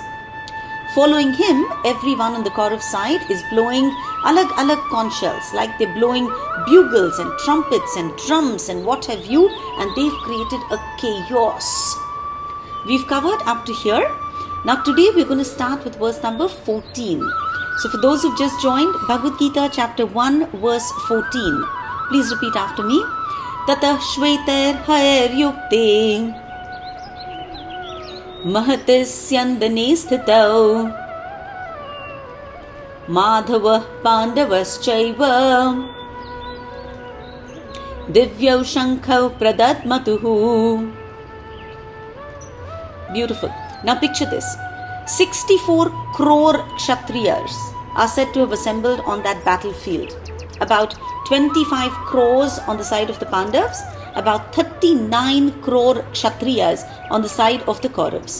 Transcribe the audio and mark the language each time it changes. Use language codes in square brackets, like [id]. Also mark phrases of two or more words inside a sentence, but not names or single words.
[en] Following him, everyone on the Kaurav side is blowing alag conch shells, like they're blowing bugles and trumpets and drums and what have you, and they've created a chaos. We've covered up to here. Now today we're going to start with verse number 14. So for those who've just joined, Bhagavad Gita chapter 1 verse 14. Please repeat after me. [sa] Tata shveter haer yukte Mahatisyandane sthitau Madhava Pandavaschaiva Divyau Shankau Pradatmatuhu. [en] Beautiful. Now picture this. 64 crore Kshatriyas are said to have assembled on that battlefield. About 25 crores on the side of the Pandavas, about 39 crore Kshatriyas on the side of the Kauravas.